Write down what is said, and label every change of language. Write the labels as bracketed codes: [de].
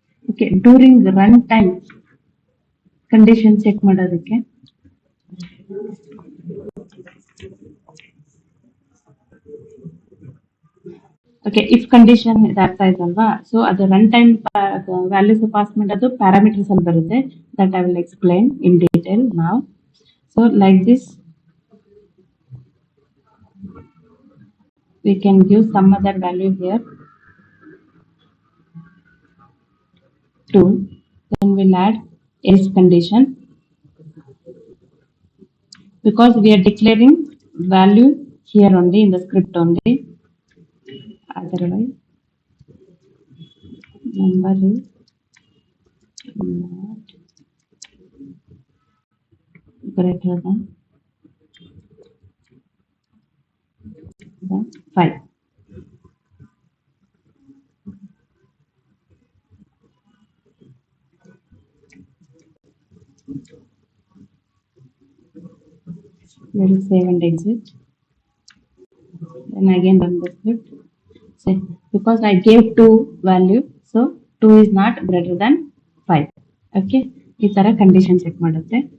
[kn] Okay, [en] during run time condition check [kn] ಮಾಡೋದಕ್ಕೆ okay if condition ಇದು ಅರ್ಥ ಆಯ್ತಲ್ವಾ, ಸೊ ಅದು ರನ್ ಟೈಮ್ ವ್ಯಾಲ್ಯೂಸ್ ಪಾಸ್ ಮಾಡೋದು ಪ್ಯಾರಾಮೀಟರ್ಸ್ ಅಲ್ಲಿ ಬರುತ್ತೆ, [en] that I will explain in detail [kn] ನಾವ್. [en] So like this we can give some other value here 2, then we'll add else condition because we are declaring value here only in the script only, otherwise number is not greater than 5. We will save and exit. Then again run the script. So, because I gave 2 value, so 2 is not greater than 5. [kn] Okay, ಈ ತರ condition check ಮಾಡುತ್ತೆ.